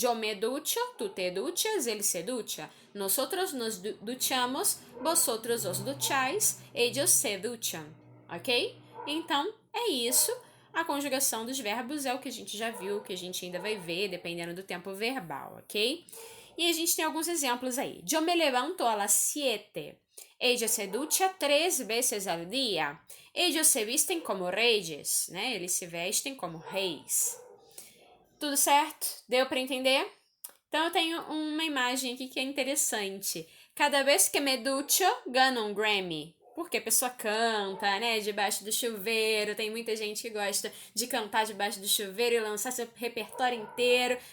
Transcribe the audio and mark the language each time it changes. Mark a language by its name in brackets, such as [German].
[Spanish] Yo me ducho, tu te duchas, ele se ducha. Nosotros nos duchamos, vosotros os duchais, ellos se duchan, ok? [Portuguese] Então, é isso. A conjugação dos verbos é o que a gente já viu, que a gente ainda vai ver, dependendo do tempo verbal, ok? E a gente tem alguns exemplos aí. [Spanish] Yo me levanto a las 7. Ella se ducha 3 veces al día. Ellos se visten como reyes, né? [Portuguese] Eles se vestem como reis. Tudo certo? Deu para entender? Então eu tenho uma imagem aqui que é interessante. [Spanish] Cada vez que me ducho, [Portuguese] ganho um Grammy. Porque a pessoa canta, né, debaixo do chuveiro. Tem muita gente que gosta de cantar debaixo do chuveiro e lançar seu repertório inteiro.